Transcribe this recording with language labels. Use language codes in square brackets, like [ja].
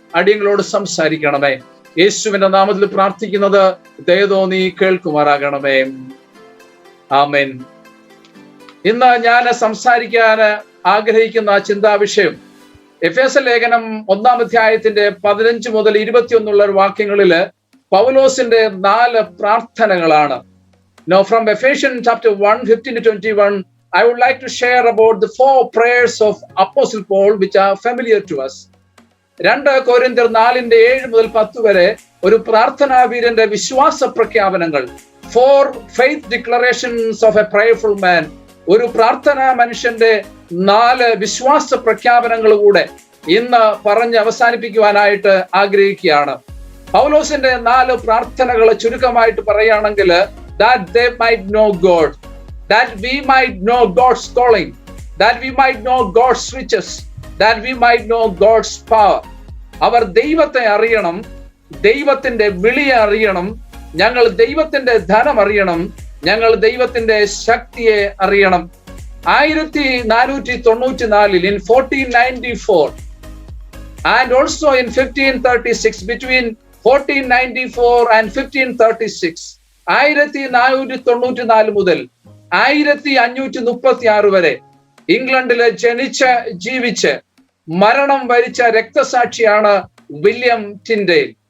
[ml] അടിയങ്ങളോട് സംസാരിക്കണമേ. യേശുവിന്റെ നാമത്തിൽ പ്രാർത്ഥിക്കുന്നത് ദയതോ നീ കേൾക്കുമാറാകണമേ. ആമേൻ. ഇന്ന് ഞാൻ സംസാരിക്കാൻ ആഗ്രഹിക്കുന്ന ചിന്താവിഷയം എഫേസ്യ ലേഖനം 1-ാം അധ്യായത്തിന്റെ 15 മുതൽ 21 വാക്യങ്ങളില് പൗലോസിന്റെ 4 പ്രാർത്ഥനകളാണ്. [en] Now from Ephesians chapter 1, 15-21, I would like to share about the 4 prayers of Apostle Paul which are familiar to us. [ml] 2 കൊരിന്ത്യർ 4:7 മുതൽ 10 വരെ ഒരു പ്രാർത്ഥനാ വീരന്റെ വിശ്വാസ പ്രഖ്യാപനങ്ങൾ, [en] 4 faith declarations of a prayerful man. [ml] ഒരു പ്രാർത്ഥനാ മനുഷ്യന്റെ 4 വിശ്വാസ പ്രഖ്യാപനങ്ങൾ കൂടെ ഇന്ന് പറഞ്ഞ് അവസാനിപ്പിക്കുവാനായിട്ട് ആഗ്രഹിക്കുകയാണ്. പൗലോസിന്റെ 4 പ്രാർത്ഥനകൾ ചുരുക്കമായിട്ട് പറയുകയാണെങ്കിൽ, [en] that they might know God, that we might know God's calling, that we might know God's riches, that we might know God's power. [ml] അവർ ദൈവത്തെ അറിയണം, ദൈവത്തിന്റെ വിളിയെ അറിയണം, ഞങ്ങൾ ദൈവത്തിന്റെ ധനം അറിയണം, ഞങ്ങൾ ദൈവത്തിന്റെ ശക്തിയെ അറിയണം. [en] 1494 in 1494 and also in 1536, between 1494 and 1536, [ml] 1494 മുതൽ 1536 വരെ ഇംഗ്ലണ്ടില് ജനിച്ച് ജീവിച്ച് മരണം വരിച്ച രക്തസാക്ഷിയാണ് വില്യം ടിൻഡെയിൽ.